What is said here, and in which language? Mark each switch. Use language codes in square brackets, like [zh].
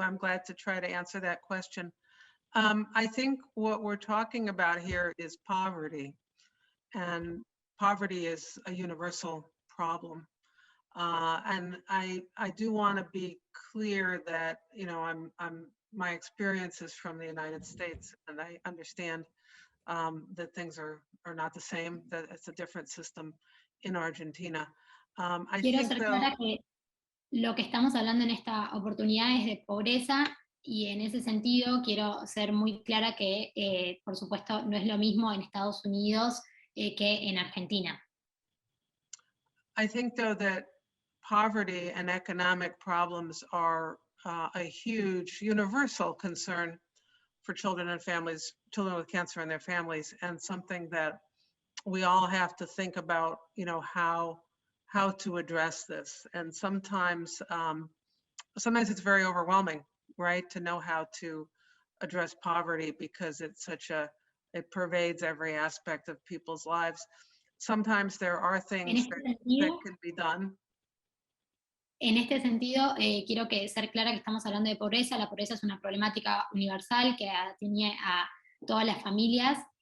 [en] I'm glad to try to answer that question. I think what we're talking about here is poverty, and poverty is a universal problem. And I do want to be clear that, you know, my experience is from the United States, and I understand that things are not the same, that it's a different system in Argentina. [es] Quiero ser clara que lo que estamos hablando en esta oportunidad es de pobreza, y en ese sentido quiero ser muy clara que, por supuesto, no es lo mismo en Estados Unidos que en Argentina. [en] I think, though, that poverty and economic problems are a huge universal concern for children and families, children with cancer and their families, and something that we all have to think about, you know, how to address this. And sometimes it's very overwhelming, right, to know how to address poverty, because it's it pervades every aspect of people's lives. Sometimes there are things that can be done. [es] En este sentido, quiero ser clara que estamos hablando de pobreza. La pobreza es una problemática universal que atañe a todas las familias.